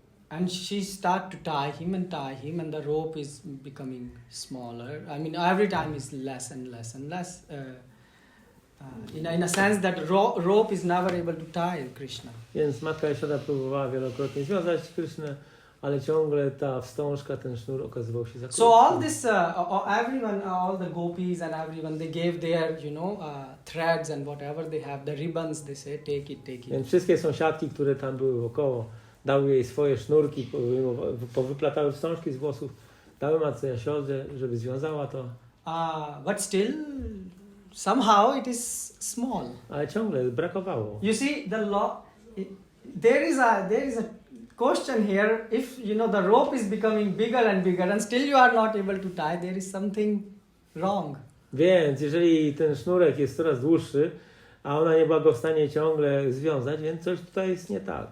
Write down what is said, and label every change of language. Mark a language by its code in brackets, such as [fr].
[en] And she started to tie him, and the rope is becoming smaller. I mean, every time is less and less and less. In a sense that rope is never able to tie Krishna. [pl] Więc matka Jashoda próbowała wielokrotnie związać Krysznę, ale ciągle ta wstążka, ten sznur okazywał się za krótki. [en] So all this, everyone, all the gopis and everyone, they gave their, threads and whatever they have, the ribbons. They say, take it. [pl] Więc wszystkie sąsiadki, które tam były wokoło, dały jej swoje sznurki, powyplatały wstążki z włosów, dały matce Jashodzie, żeby związała to. [en] But still, somehow it is small. [pl] Ale ciągle brakowało. [en] You see, there is a question here. If the rope is becoming bigger and still you are not able to tie, there is something wrong. [pl] Więc jeżeli ten sznurek jest coraz dłuższy, a ona nie była go w stanie ciągle związać, więc coś tutaj jest nie tak.